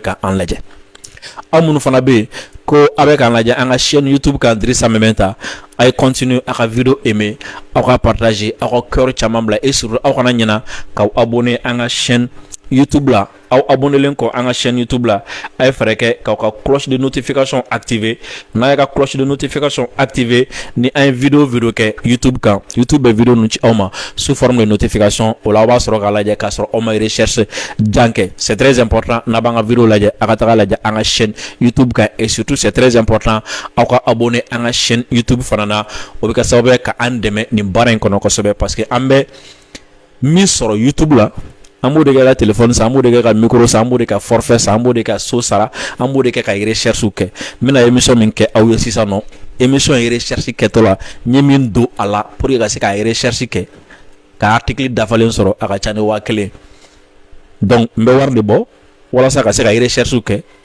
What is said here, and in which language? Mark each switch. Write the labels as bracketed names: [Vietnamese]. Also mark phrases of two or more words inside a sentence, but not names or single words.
[Bambara] ka an lajɛ aw minnu fana bɛ yen ko aw bɛ k'an lajɛ an ka chaîne YouTube kan Dirisa Mementa a ye continue a ka video aimer aw ka partager aw ka cœur caman bila [French] et surtout [Bambara] aw kana ɲina k'aw abonner an ka chaîne YouTube la aw abonnelen kɔ an ka chaîne YouTube la a ye fɛrɛ kɛ k'aw ka [French] cloche de notification [Bambara] activer n'a ye ka [French] cloche de notification [Bambara] activer ni an ye video kɛ YouTube kan YouTube bɛ video ninnu ci aw ma [French] sous forme de notification [Bambara] o la aw b'a sɔrɔ k'a lajɛ k'a sɔrɔ aw ma recherche jan kɛ [French] c'est très important [Bambara] n'a b'an ka video lajɛ a ka taga lajɛ an ka chaîne YouTube kan [French] et surtout c'est très important [Bambara] aw ka abonner an ka chaîne YouTube fana na o bɛ kɛ sababu ye ka an dɛmɛ nin baara in kɔnɔ kosɛbɛ [French] parce que [Bambara] an bɛ min sɔrɔ YouTube la an b'o de kɛ ka téléphone san an b'o de kɛ ka micro san an b'o de ka forfait san an b'o de ka so sara an b'o de kɛ ka recherche kɛ n bɛna émission min kɛ aw ye sisan nɔ émission ye recherche kɛtɔ la n ye min don a la [French] pour que [Bambara] ka se ka recherche kɛ ka article dafalen sɔrɔ a ka ca ni 1000 donc n bɛ wari de bɔ walasa ka se ka recherche kɛ